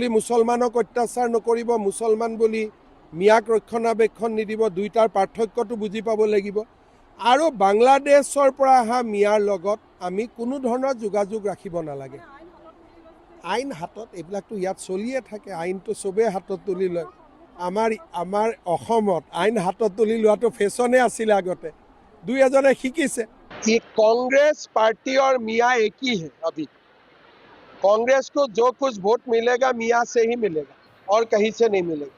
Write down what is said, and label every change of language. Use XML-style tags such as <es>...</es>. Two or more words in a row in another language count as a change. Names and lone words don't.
<as>মুছলমানক অত্যাচাৰ নকৰিব মুছলমান বুলি মিয়াক ৰক্ষণাবেক্ষণ নিদিব দুইটাৰ পাৰ্থক্যটো বুজি পাব লাগিব আৰু বাংলাদেশৰ পৰা অহা মিয়াৰ লগত আমি কোনো ধৰণৰ যোগাযোগ ৰাখিব নালাগে আইন হাতত এইবিলাকতো ইয়াত চলিয়ে থাকে আইনটো চবেই হাতত তুলি লয় আমাৰ অসমত আইন হাতত তুলি লোৱাটো ফেশ্বনে আছিলে আগতে দুই এজনে শিকিছে</as> <hi>कांग्रेस पार्टी और मियाँ एक ही है अभी कांग्रेस को जो कुछ वोट मिलेगा मियाँ से ही मिलेगा और कहीं से नहीं मिलेगा</hi>